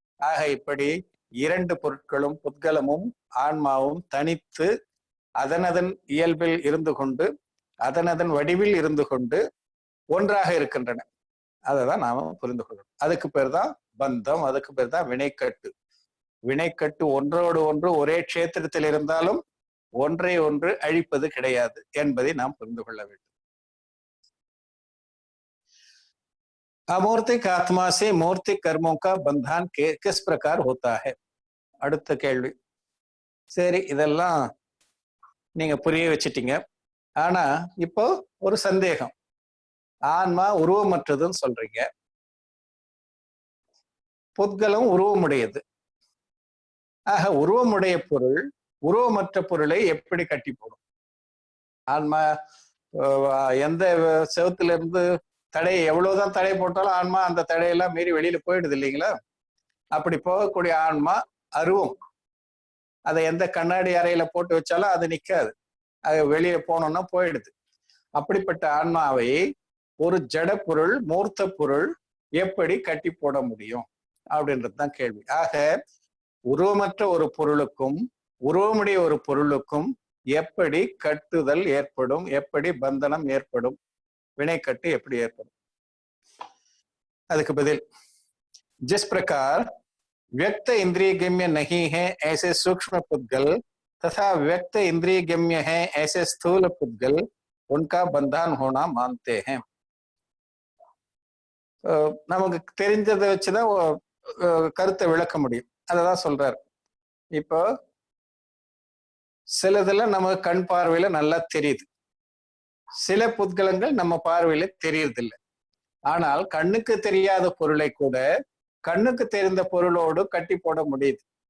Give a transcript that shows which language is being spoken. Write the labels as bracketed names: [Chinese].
[Tamil] ஆக இப்படி இரண்டு பொருட்களும் புத்கலமும் ஆன்மாவும் தனித்து அதனதன் இயல்பில் இருந்து கொண்டு அதனதன் வடிவில் இருந்து கொண்டு ஒன்றாக இருக்கின்றன. அதைதான் நாம புரிந்து கொள்ளணும். அதுக்கு பேர் தான் பந்தம், அதுக்கு பேர் தான் வினைக்கட்டு. வினைக்கட்டு ஒன்றோடு ஒன்று ஒரே க்ஷேத்திரத்தில் இருந்தாலும் ஒன்றை ஒன்று அழிப்பது கிடையாது என்பதை நாம் புரிந்து கொள்ள வேண்டும். [Hindi] अमूर्तिक आत्मा से मूर्तिक कर्मों का बंधन किस प्रकार होता है? [Tamil] அடுத்த கேள்வி. சரி, இதெல்லாம் நீங்க புரிய வச்சிட்டீங்க. ஆனா இப்போ ஒரு சந்தேகம். ஆன்மா உருவமற்றதுன்னு சொல்றீங்க, புத்கலம் உருவமுடையது. ஆக உருவமுடைய பொருள் உருவமற்ற பொருளை எப்படி கட்டி போடும்? ஆன்மா எந்த செவத்துல இருந்து தடை, எவ்வளவுதான் தடை போட்டாலும் ஆன்மா அந்த தடையெல்லாம் மீறி வெளியில போயிடுது இல்லைங்களா? அப்படி போகக்கூடிய ஆன்மா அருவம். அதை எந்த கண்ணாடி அறையில போட்டு வச்சாலும் அது நிக்காது, அது வெளியே போனோம்னா போயிடுது. அப்படிப்பட்ட ஆன்மாவை ஒரு ஜட பொருள், மூர்த்த பொருள் எப்படி கட்டி போட முடியும் அப்படின்றதுதான் கேள்வி. ஆக உருவமற்ற ஒரு பொருளுக்கும் உருவமுடைய ஒரு பொருளுக்கும் எப்படி கட்டுதல் ஏற்படும், எப்படி பந்தனம் ஏற்படும், வினைக்கட்டு எப்படி ஏற்படும்? அதுக்கு பதில், [Hindi] जिस प्रकार व्यक्त इंद्रिय गम्य नहीं है ऐसे सूक्ष्म पुद्गल तथा व्यक्त इंद्रिय गम्य है ऐसे स्थूल पुद्गल उनका बंधन होना मानते हैं. [Tamil] நமக்கு தெரிஞ்சதை வச்சுதான் கருத்தை விளக்க முடியும். அததான் சொல்றாரு. இப்போ சிலதுல நம்ம கண் பார்வையில நல்லா தெரியுது, சில புத்கலங்கள் நம்ம பார்வையில தெரியறதில்லை. ஆனால் கண்ணுக்கு தெரியாத பொருளை கூட கண்ணுக்கு தெரிந்த பொருளோடு கட்டி போட முடியுது.